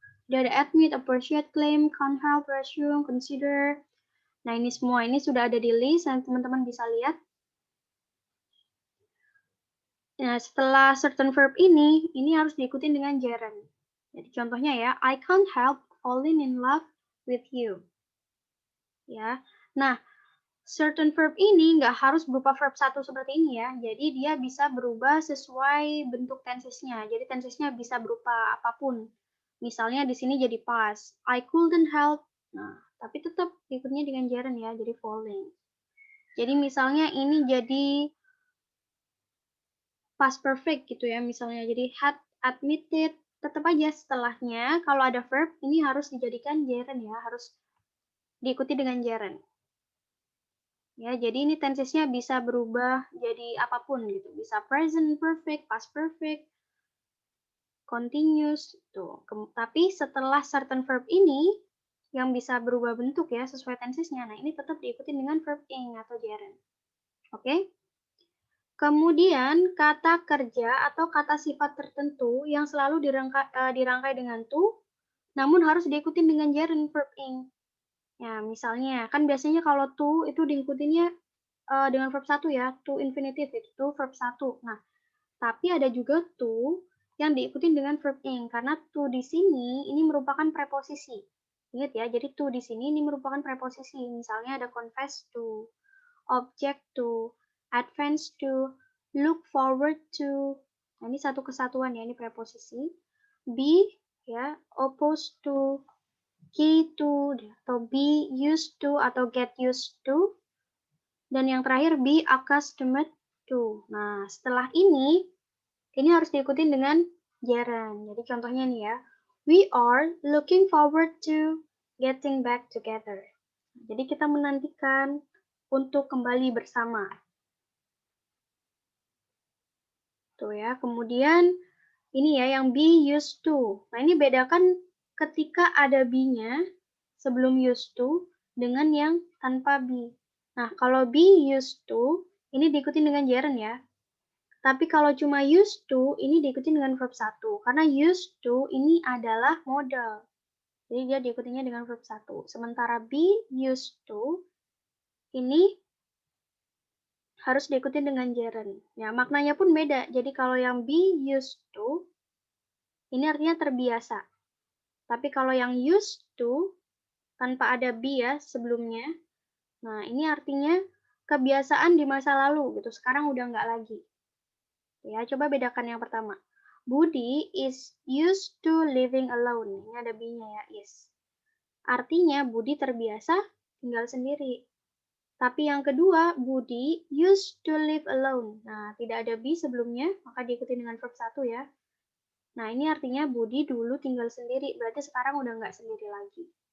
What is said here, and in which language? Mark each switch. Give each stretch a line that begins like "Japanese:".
Indonesian: Dia ada admit, appreciate, claim, can't help, assume, consider. Nah, ini semua ini sudah ada di list dan teman-teman bisa lihat. Nah, setelah certain verb ini harus diikuti dengan gerund. Jadi contohnya ya,
English: I can't help falling in love with you.
Indonesian: Ya. Nah, certain verb ini nggak harus berupa verb satu seperti ini ya. Jadi dia bisa berubah sesuai bentuk tensesnya. Jadi tensesnya bisa berupa apapun. Misalnya di sini jadi past.
English: I couldn't help.
Indonesian: Nah, tapi tetap ikutnya dengan gerund ya, jadi falling. Jadi misalnya ini jadi past perfect gitu ya misalnya. Jadi had admitted. Tetap aja setelahnya kalau ada verb ini harus dijadikan gerund ya, harus diikuti dengan gerund. Ya, jadi ini tensesnya bisa berubah jadi apapun gitu. Bisa present perfect, past perfect, continuous tuh. Tapi setelah certain verb ini yang bisa berubah bentuk ya sesuai tensesnya. Nah, ini tetap diikuti dengan verb ing atau gerund. Oke? Kemudian kata kerja atau kata sifat tertentu yang selalu dirangkai dengan to, namun harus diikuti dengan gerund verb ing. Ya, misalnya kan biasanya kalau to itu diikutinnya dengan verb 1 ya, to infinitive itu verb 1. Nah, tapi ada juga to yang diikuti dengan verb ing karena to di sini ini merupakan preposisi. Ingat ya, jadi to di sini ini merupakan preposisi. Misalnya ada confess to, object to, advance to, look forward to. Nah, ini satu kesatuan ya, ini preposisi. Be ya, opposed to, key to, atau be used to atau get used to. Dan yang terakhir be accustomed to. Nah, setelah ini harus diikuti dengan gerund. Jadi contohnya nih ya.
English: We are looking forward to getting back together.
Indonesian: Jadi kita menantikan untuk kembali bersama. Tuh ya. Kemudian ini ya yang be used to. Nah, ini bedakan ketika ada be-nya sebelum used to dengan yang tanpa be. Nah, kalau be used to ini diikuti dengan gerund ya. Tapi kalau cuma used to ini diikuti dengan verb 1 karena used to ini adalah modal. Jadi dia diikutinya dengan verb 1. Sementara be used to ini harus diikuti dengan gerund. Ya, maknanya pun beda. Jadi kalau yang be used to ini artinya terbiasa. Tapi kalau yang used to tanpa ada be ya sebelumnya. Nah, ini artinya kebiasaan di masa lalu gitu. Sekarang udah nggak lagi. Ya, coba bedakan yang pertama.
English: Budi is used to living alone.
Indonesian: Ini ada be-nya ya, is. Artinya Budi terbiasa tinggal sendiri. Tapi yang kedua,
English: Budi used to live alone.
Indonesian: Nah, tidak ada be sebelumnya, maka diikuti dengan verb 1 ya. Nah, ini artinya Budi dulu tinggal sendiri, berarti sekarang udah nggak sendiri lagi.